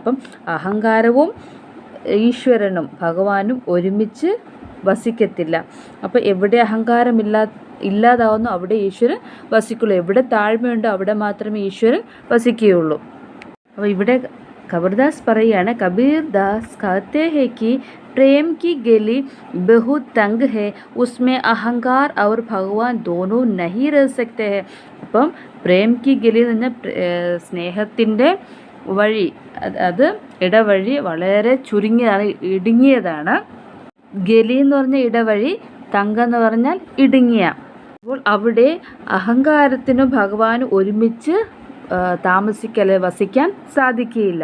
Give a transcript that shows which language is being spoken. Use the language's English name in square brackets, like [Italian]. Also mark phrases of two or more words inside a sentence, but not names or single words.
[Malayalam] അപ്പം അഹങ്കാരവും ഈശ്വരനും ഭഗവാനും ഒരുമിച്ച് വസിക്കത്തില്ല. അപ്പോൾ എവിടെ അഹങ്കാരം ഇല്ലാതാവുന്നു അവിടെ ഈശ്വരൻ വസിക്കുള്ളൂ. എവിടെ താഴ്മയുണ്ടോ അവിടെ മാത്രമേ ഈശ്വരൻ വസിക്കുകയുള്ളൂ. അപ്പോൾ ഇവിടെ കബീർദാസ് പറയാണ്, [Hindi] കബീർദാസ് कहते हैं कि प्रेम की गली बहुत तंग है, उसमें अहंकार और भगवान दोनों नहीं रह सकते हैं. [Malayalam] അപ്പം [Hindi] प्रेम की गली [Malayalam] എന്ന് പറഞ്ഞാൽ സ്നേഹത്തിൻ്റെ വഴി, അത് ഇടവഴി വളരെ ചുരുങ്ങിയതാണ്, ഇടുങ്ങിയതാണ്. ഗലി എന്ന് പറഞ്ഞാൽ ഇടവഴി, തങ്ക എന്ന് പറഞ്ഞാൽ ഇടുങ്ങിയ. അപ്പോൾ അവിടെ അഹങ്കാരത്തിനും ഭഗവാനും ഒരുമിച്ച് വസിക്കാൻ സാധിക്കുകയില്ല.